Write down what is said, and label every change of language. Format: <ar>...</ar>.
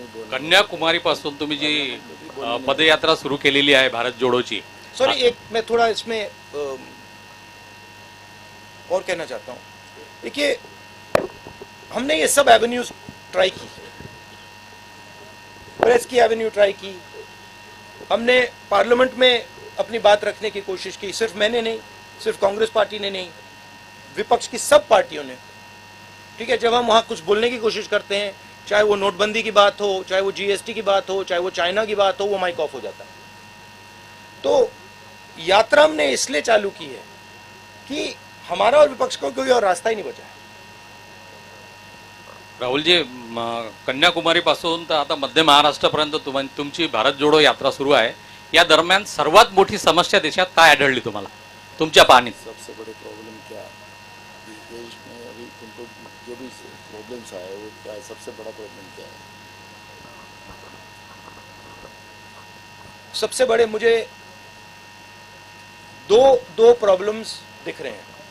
<mr>कन्याकुमारीपासून तुम्ही जी पदयात्रा सुरू केलेली आहे भारत जोडोची,</mr> <hi>सॉरी, एक मैं थोड़ा इसमें और कहना चाहता हूं। देखिए, हमने ये सब एवेन्यूज ट्राई की, प्रेस की एवेन्यू ट्राई की, हमने पार्लियामेंट में अपनी बात रखने की कोशिश की। सिर्फ मैंने नहीं, सिर्फ कांग्रेस पार्टी ने नहीं, विपक्ष की सब पार्टियों ने। ठीक है, जब हम वहां कुछ बोलने की कोशिश करते हैं, चाहे वो नोटबंदी की बात हो, चाहे वो जीएसटी की बात हो, चाहे वो चाइना की बात हो, वो माइक ऑफ हो जाता है। तो यात्रा हमने इसलिए चालू की है कि हमारा और विपक्ष को कोई और रास्ता ही नहीं बचा है।</hi> <mr>राहुलजी, कन्याकुमारीपासून तर आता मध्य महाराष्ट्रापर्यंत तुमची भारत जोडो यात्रा सुरू आहे। या दरम्यान सर्वात मोठी समस्या देशात काय आढळली तुम्हाला तुमच्या पाहणीत?</mr> <hi>सबसे बड़े प्रॉब्लम क्या है इस देश में अभी तुमको जो भी प्रॉब्लम्स आए वो क्या है, सबसे बड़ा प्रॉब्लम क्या है? सबसे बड़े मुझे दो प्रॉब्लम्स दिख रहे हैं।</hi>